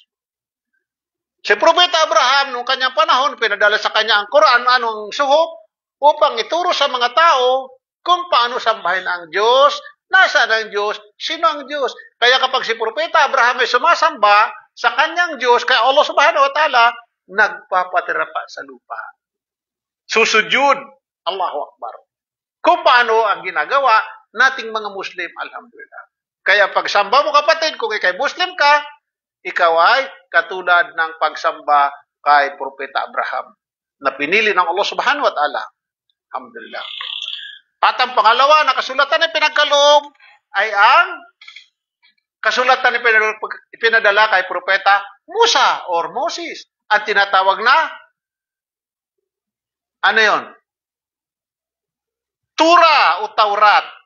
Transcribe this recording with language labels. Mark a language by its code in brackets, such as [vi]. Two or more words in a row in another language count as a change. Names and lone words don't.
[tl] Si Propeta Abraham, nung kanyang panahon, pinadala sa kanya ang Quran, anong suhop, upang ituro sa mga tao kung paano sambahin ang Diyos, nasaan ang Diyos, sino ang Diyos. Kaya kapag si Propeta Abraham ay sumasamba sa kanyang Diyos, kay Allah [ar] subhanahu wa ta'ala, [tl] nagpapatira pa sa lupa. [ar] Susujud, الله أكبر. [tl] Kung paano ang ginagawa nating mga Muslim, alhamdulillah. Kaya pagsamba mo kapatid, kung ikay Muslim ka, ikaw ay katulad ng pagsamba kay Propeta Abraham na pinili ng Allah [ar] subhanahu wa ta'ala. [tl] Alhamdulillah. At ang pangalawa na kasulatan na pinagkaloob ay ang kasulatan na ipinadala kay Propeta Musa or Moses. At tinatawag na ano yon? Tura o Taurat.